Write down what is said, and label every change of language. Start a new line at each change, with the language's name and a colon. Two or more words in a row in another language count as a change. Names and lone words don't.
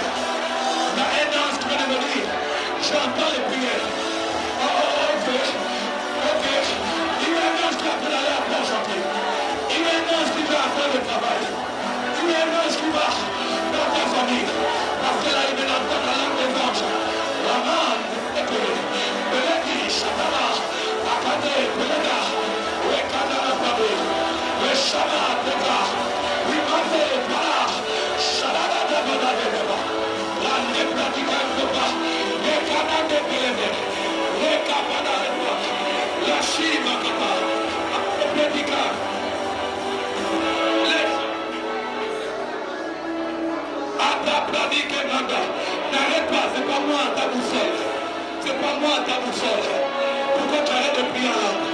French: Il y a un ange qui vient de me dire, j'entends les prières. Ok. Il y a un ange qui appelle à la pour chanter. Il y a un ange qui va faire le travail. Il y a un ange qui va dans ta famille. Parce que là, il vient d'entendre la langue des anges. Raman, Beledi, Shatana, Akade, Belega, Wekadana Pabe, Weshama, Teka, Wimate, Para, Shalada, Debada, la Nebratica, Wekana, Debelebe, Wekabada, la Shima, Kapa, Nebratica, n'arrête pas, c'est pas moi ta boussole. C'est pas moi ta boussole. Pourquoi tu arrêtes de prier en langue?